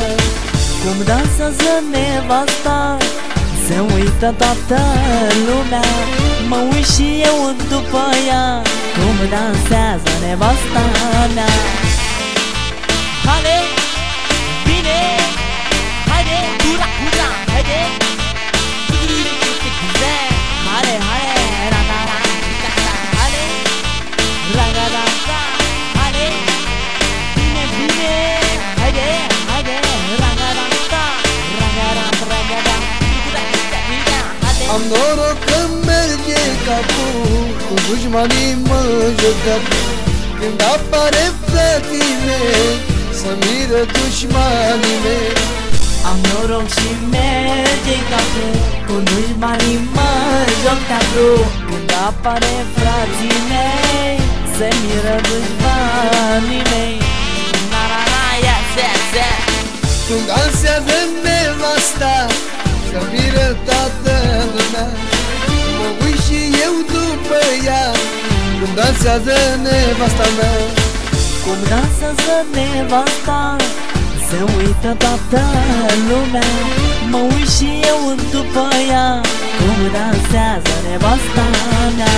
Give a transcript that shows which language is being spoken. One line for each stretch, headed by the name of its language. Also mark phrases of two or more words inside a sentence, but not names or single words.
Romanian: Cum dansează nevasta, se uită toată lumea, mă uit și eu după ea, cum dansează nevasta mea. Haide, bine, haide, cura, cura, haide, haide, haide, ra-ra-ra, haide, ra-ra-ra, haide, bine, bine, haide, haide, ra-ra-ra, ra-ra-ra, ra-ra-ra. Am noroc că merge capul, cu dușmanii mă jocat. Când apare frații mei, să miră dușmanii mei. Am noroc și merge capul, cu dușmanii mă joc teatru. Când apare frații mei, se miră dușmanii mei.
English: Na-na-na, yes, yes, yes.
Romanian: Când dansează nevasta, să miră toată lumea, mă uit și eu după ea, cum dansează nevasta mea. Cum dansează nevasta, se uită toată lumea, mă uit și eu după ea, cum dansează nevasta mea.